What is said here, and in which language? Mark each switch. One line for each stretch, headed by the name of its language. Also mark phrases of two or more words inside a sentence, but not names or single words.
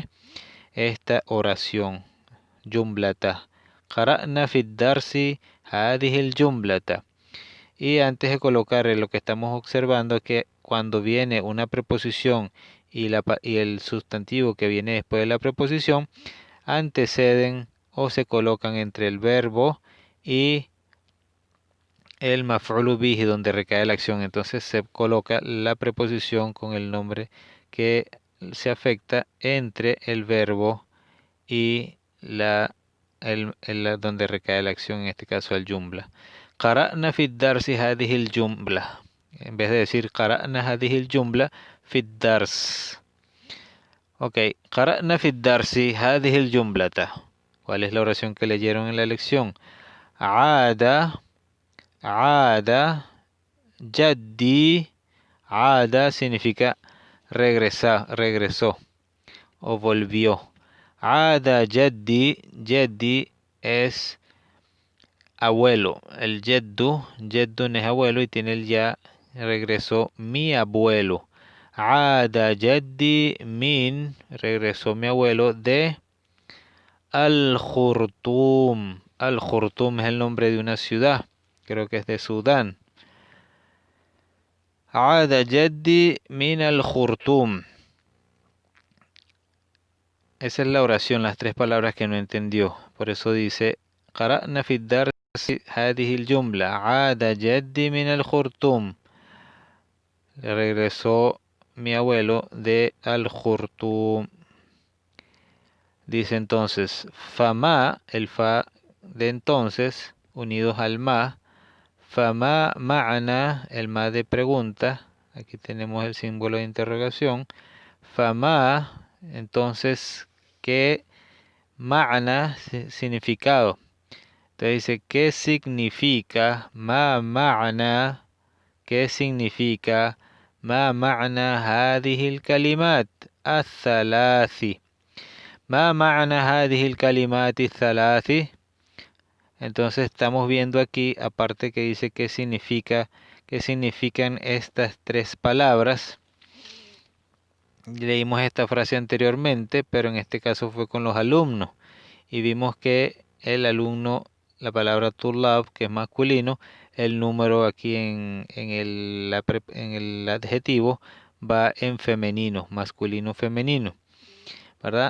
Spanish: ¿Leímos qué? esta oración.
Arabic: Jumlata. قرأنا في درس هذه الجملة.
Spanish: Y antes de colocar lo que estamos observando es que cuando viene una preposición y el sustantivo que viene después de la preposición anteceden o se colocan entre el verbo y el
Arabic: مفعول به
Spanish: donde recae la acción. Entonces se coloca la preposición con el nombre que se afecta entre el verbo y donde recae la acción, en este caso el jumla.
Arabic: قرأنا في درس هذه الجملة.
Spanish: En vez de decir
Arabic: قرأنا هذه الجملة في درس. Ok, قرأنا في درس هذه الجملة.
Spanish: ¿Cuál es la oración que leyeron en la lección?
Arabic: عاد، عاد، جدي.
Spanish: Aada significa regresó o volvió.
Arabic: عاد جدي,
Spanish: jaddi es abuelo. El jeddu no es abuelo y tiene el ya, regresó mi abuelo.
Arabic: عاد جدي من,
Spanish: regresó mi abuelo de Al-Khurtum. Al-Khurtum es el nombre de una ciudad, creo que es de Sudán.
Arabic: عاد جدي من الخرطوم.
Spanish: Esa es la oración, las tres palabras que no entendió. Por eso dice,
Arabic: قرأنا في الدرس هذه الجملة. عاد جدي من الخرطوم.
Spanish: Regresó mi abuelo de Al-Khurtum. Dice entonces, fama, el fa de entonces, unidos al ma.
Arabic: فما معنى,
Spanish: el ma de pregunta. Aquí tenemos el símbolo de interrogación. Fama, entonces, ¿qué ma'ana? Significado. Entonces dice, ¿qué significa ma'ana? ¿Qué significa
Arabic: معنى هذه الكلمات الثلاث? معنى هذه الكلمات الثلاث.
Spanish: Entonces estamos viendo aquí, aparte que dice qué significan estas tres palabras. Leímos esta frase anteriormente, pero en este caso fue con los alumnos. Y vimos que el alumno, la palabra tulab, que es masculino, el número aquí en el adjetivo va en femenino, masculino, femenino, ¿verdad?